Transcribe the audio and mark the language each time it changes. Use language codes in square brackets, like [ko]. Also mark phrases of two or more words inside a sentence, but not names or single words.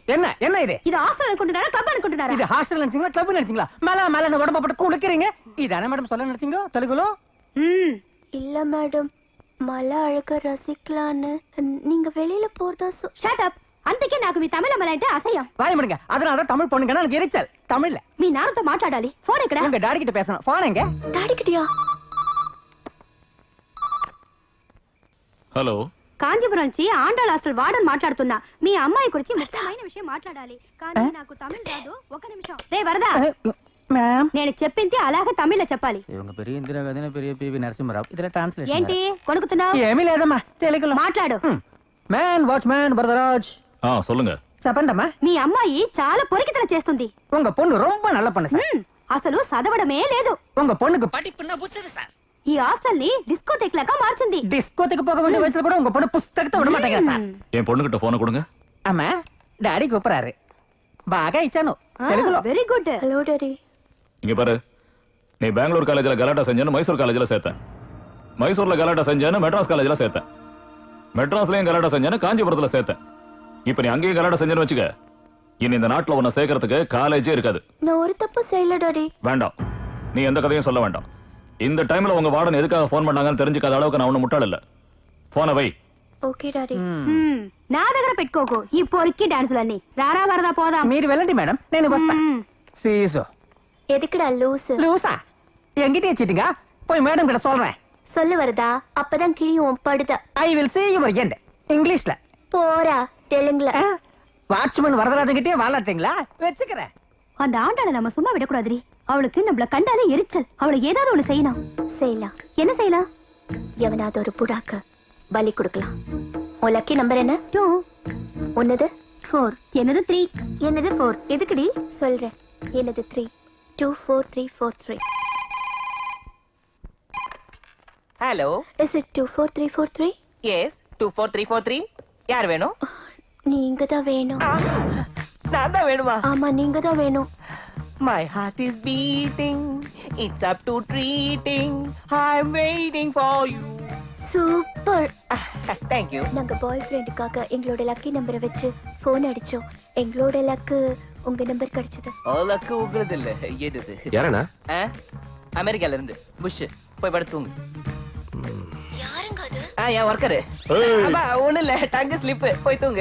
[ta] என்ன என்ன இது? [te] ఇది హాస్టల్ అనుకుంటున్నారా క్లబ్ అనుకుంటున్నారా [ta] இது ஹாஸ்டல் நினைச்சீங்களா கிளப் நினைச்சீங்களா? மேல மேல உடம்ப போட்டு குளிக்கிறீங்க. இதானே மேடம் சொல்ல நினைச்சீங்க தெலுங்குல? இல்ல மேடம், மலை அழக ரசிக்கலான்னு நீங்க வெளியில போறதா [te] షట్ అప్ అందుకే నాకు మీ తమిళ మల అంటే అసహ్యం [ta] வாய முடிங்க. அதனால தமிழ் பொண்ணுங்கன்னா எனக்கு எரிச்சல். தமிழ்ல [te] మీ నాన్నతో మాట్లాడాలి ఫోన్ ఎక్కడ [ta] உங்க டாடி கிட்ட பேசணும். போன் எங்க? டாடி கிட்டயா? [te] హలో కాంచీపురం నుంచి ఆండాళ్ హాస్టల్ వార్డెన్ మాట్లాడుతున్నా మీ అమ్మాయి గురించి ముఖ్యమైన విషయం మాట్లాడాలి కానీ నాకు తమిళ్ రాదు ఒక నిమిషం రే వరదా [ta] மேம் [te] నేను చెప్పింది అలాగే తమిళ్లో చెప్పాలి [ta] இவங்க பெரிய இந்திரா காந்தி பெரிய பிவி நரசிம்மராவ் இதுல டிரான்ஸ்லேஷன் [te] ఏంటి కొనుకుతున్నావు ఏమీ లేదమ్మా తెలుగులో మాట్లాడు [ta] மேன் வாட்ச்மேன் வரதராஜ் சொல்லுங்க [te] చెప్పండమ్మా. మీ అమ్మాయి చాలా పొరికితనం చేస్తుంది [ta] உங்க பொண்ணு ரொம்ப நல்ல பொண்ணு சார். [te] అసలు చదవడమే లేదు [ta] உங்க பொண்ணுக்கு படிப்புன்னா புச்சது சார். [te] ఈ హాస్టల్ ని డిస్కోథెక్ లాగా మార్చింది [ta] டிஸ்கோத்துக்கு போக வேண்டிய வயசுல கூட உங்க பொண்ணு புஸ்தகத்தை விட மாட்டேங்க சார். என் பொண்ணுகிட்ட போனை கொடுங்க. [te] అమ్మా డాడీ కూపరారు బాగా ఇచ్చాను తెలుగులో. [en] very good [ta] ஹலோ டாடி. இங்க பாரு, நீ பெங்களூர் காலேஜ்ல கலாட்டா செஞ்சேன்னு மைசூர் காலேஜ்ல சேர்த்தேன். மைசூர்ல கலாட்டா செஞ்சேன்னு மெட்ராஸ் காலேஜ்ல சேர்த்தேன். மெட்ராஸ்லயும் கலாட்டா செஞ்சேன்னு காஞ்சிபுரத்துல சேர்த்தேன். இப்ப நீ அங்கேயும் கலாட்டா செஞ்சேன்னு வச்சுக்க, இனி இந்த நாட்டுல உன்னை சேர்க்கறதுக்கு காலேஜே இருக்காது. நான் ஒரு தப்பு செய்யல டாடி. வேண்டாம், நீ எந்த கதையும் சொல்ல வேண்டாம். இந்த டைம்ல உங்க வார்டன் எதுக்காக போன் பண்ணாங்கன்னு தெரிஞ்சுக்காத அளவுக்கு நான் ஒண்ணு முட்டாள் இல்ல. போனை வை. [en] okay daddy. [te] నా దగ్గర పెట్టుకోకు ఈ పొరికి డాన్సులన్నీ రారా వరదా పోదాం మీరు వెళ్ళండి మేడం, నేను వస్తా. ఫీజు [ta] எதுக்குடா லூசு? லூசா என்கிட்ட வச்சிட்டீங்க. போய் மேடம் கிட்ட சொல்றேன். சொல்லு வருதா? அப்பதான் கிழியும் படுத. [en] I will see you again இங்கிலீஷ்ல. [ta] போறா தெலுங்குல. வாட்ச்மேன் வரதராஜன் கிட்டே வாழாட்டீங்களா? வெச்சுக்கிறேன். அந்த ஆண்டாளை நம்ம சும்மா விடக்கூடாதுரி. அவளுக்கு நம்மள கண்டாலே எரிச்சல். அவளை ஏதாவது ஒண்ணு செய்யணும். செய்யலாம். என்ன செய்யலாம்? எவனாவது ஒரு புடாக்கு பலி கொடுக்கலாம். உன் [en] lucky number [ta] என்ன? 2 உன்னது 4 என்னது 3 என்னது 4 எதுக்குடி? சொல்றேன். என்னது 3 24343. ஹலோ, [en] is it 24343? [ta] எஸ் 24343. யார் வேணும்? நீங்க தான் வேணும். நான் தான் வேணுமா? ஆமா, நீங்க தான் வேணும். [en] My heart is beating, it's up to treating, I'm waiting for you. [ta] சூப்பர். [en] Thank you. [ta] நாங்க பாய் ஃப்ரெண்டுக்காக எங்களோட லக்கி நம்பரை வச்சு போன் அடிச்சோம். எங்களோட லக்கு உங்க நம்பர் கிடைச்சது. லக்கு உங்களது இல்ல, ஏடுது. யாரண்ணா? அமெரிக்கால இருந்து புஷ். போய் படுத்துங்க. யாருங்க அது? என் ஒர்க்கரு. ஒண்ணு இல்ல, [en] tongue slip. [ta] போய் தூங்கு.